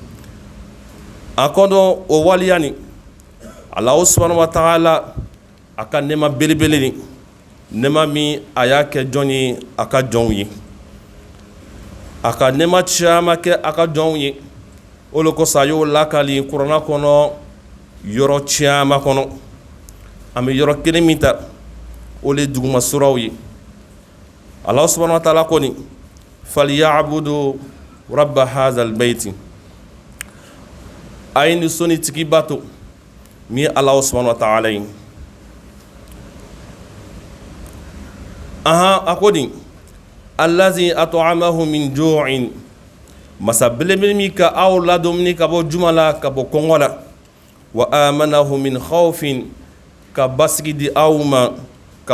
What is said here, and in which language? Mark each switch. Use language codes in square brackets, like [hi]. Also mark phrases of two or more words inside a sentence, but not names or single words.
[bm] a ko dɔn o waliya ni [ar] الله سبحانه وتعالى [bm] a ka nɛɛma belebele ni nɛɛma min a y'a kɛ jɔn ye a ka jɔnw ye a ka nɛɛma caman kɛ a ka jɔnw ye o de kosɔn a y'o lakali kuranna kɔnɔ yɔrɔ caman kɔnɔ an bɛ yɔrɔ kelen min ta o de ye duguma suraw ye [ar] الله سبحانه وتعالى [bm] ko ni [ar] فليعبدوا رب هذا البيت [bm] a ye ni soni tigi bato min ye [ar] الله سبحانه وتعالى [bm] ye a ko di [ar] الذي أطعمهم من جوع [bm] masa belebele min ka aw ladomini ka bɔ juma la ka bɔ kɔngɔ la [ar] وآمنهم من خوف [bm] ka basigi di aw ma ka